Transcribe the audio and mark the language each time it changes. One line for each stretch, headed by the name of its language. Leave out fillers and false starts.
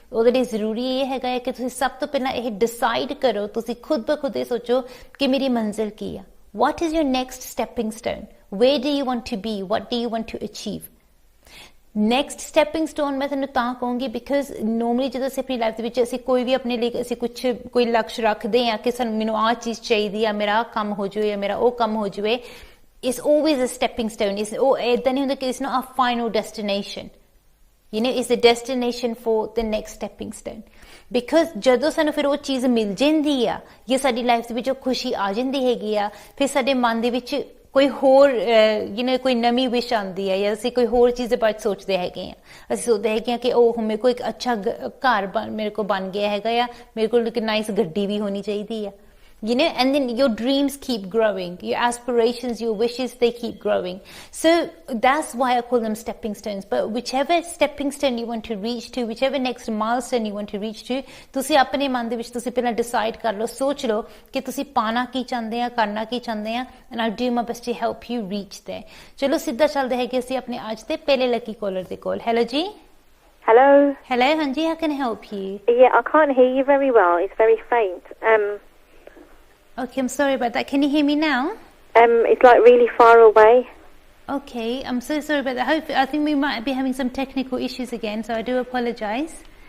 Punjabi: ਉਹਦੇ ਲਈ ਜ਼ਰੂਰੀ ਇਹ ਹੈਗਾ ਕਿ ਤੁਸੀਂ ਸਭ ਤੋਂ ਪਹਿਲਾਂ ਇਹ ਡਿਸਾਈਡ ਕਰੋ, ਤੁਸੀਂ ਖੁਦ ਬ ਖੁਦ ਇਹ ਸੋਚੋ ਕਿ ਮੇਰੀ ਮੰਜ਼ਿਲ ਕੀ ਆ,
English: what is your next stepping stone, where do you want to be, what do you want to achieve.
Punjabi: Next stepping stone ਮੈਂ ਤੁਹਾਨੂੰ ਤਾਂ ਕਹੂੰਗੀ ਬਿਕਾਜ਼ ਨੋਰਮਲੀ ਜਦੋਂ ਅਸੀਂ ਆਪਣੀ ਲਾਈਫ ਦੇ ਵਿੱਚ ਅਸੀਂ ਕੋਈ ਵੀ ਆਪਣੇ ਲਈ ਅਸੀਂ ਕੋਈ ਲਕਸ਼ ਰੱਖਦੇ ਹਾਂ ਕਿ ਸਾਨੂੰ ਮੈਨੂੰ ਆਹ ਚੀਜ਼ ਚਾਹੀਦੀ ਆ, ਮੇਰਾ ਆਹ ਕੰਮ ਹੋ ਜਾਵੇ ਜਾਂ ਮੇਰਾ ਉਹ ਕੰਮ ਹੋ ਜਾਵੇ,
English: it's always a stepping stone. It's
Punjabi: ਏਦਾਂ ਨਹੀਂ ਹੁੰਦਾ ਕਿ
English: it's not a final destination. You know, it's a destination for the next stepping stone. Because
Punjabi: ਜਦੋਂ ਸਾਨੂੰ ਫਿਰ ਉਹ ਚੀਜ਼ ਮਿਲ ਜਾਂਦੀ ਆ ਜਾਂ ਸਾਡੀ ਲਾਈਫ ਦੇ ਵਿੱਚ ਉਹ ਖੁਸ਼ੀ ਆ ਜਾਂਦੀ ਹੈਗੀ ਆ, ਫਿਰ ਸਾਡੇ ਮਨ ਦੇ ਵਿੱਚ ਕੋਈ ਹੋਰ ਕੋਈ ਨਵੀਂ ਵਿਸ਼ ਆਉਂਦੀ ਹੈ ਜਾਂ ਅਸੀਂ ਕੋਈ ਹੋਰ ਚੀਜ਼ ਦੇ ਬਾਰੇ ਸੋਚਦੇ ਹੈਗੇ ਆ। ਅਸੀਂ ਸੋਚਦੇ ਹੈਗੇ ਆ ਕਿ ਉਹ ਮੇਰੇ ਕੋਲ ਇੱਕ ਅੱਛਾ ਘਰ ਮੇਰੇ ਕੋਲ ਬਣ ਗਿਆ ਹੈਗਾ ਆ, ਮੇਰੇ ਕੋਲ ਇੱਕ ਨਾਈਸ ਗੱਡੀ ਵੀ ਹੋਣੀ ਚਾਹੀਦੀ ਆ।
English: you know, and then your dreams keep growing, your aspirations, your wishes, they keep growing. So that's why I call them stepping stones. But whichever stepping stone you want to reach to, whichever next milestone you want to reach to,
Punjabi: ਤੁਸੀਂ ਆਪਣੇ ਮਨ ਦੇ ਵਿੱਚ ਤੁਸੀਂ ਪਹਿਲਾਂ decide ਕਰ ਲਓ, ਸੋਚ ਲਓ ਕਿ ਤੁਸੀਂ ਪਾਣਾ ਕੀ ਚਾਹੁੰਦੇ ਆ,
English: ਕਰਨਾ ਕੀ ਚਾਹੁੰਦੇ ਆ, and I'll do my best to help you reach there.
Punjabi: ਚਲੋ ਸਿੱਧਾ ਚੱਲਦੇ ਹੈਗੇ ਅਸੀਂ ਆਪਣੇ ਅੱਜ ਦੇ ਪਹਿਲੇ ਲੱਕੀ ਕਾਲਰ ਦੇ ਕੋਲ. ਹੈਲੋ ਜੀ.
English: Hello. Hello, Hanji, how can I help you? Yeah, I can't hear you very well. It's very faint. Okay, I'm sorry about that. Can you hear me now? It's like really far away. Okay, I'm so sorry about that. I think we might be having some technical issues again, so I do apologize.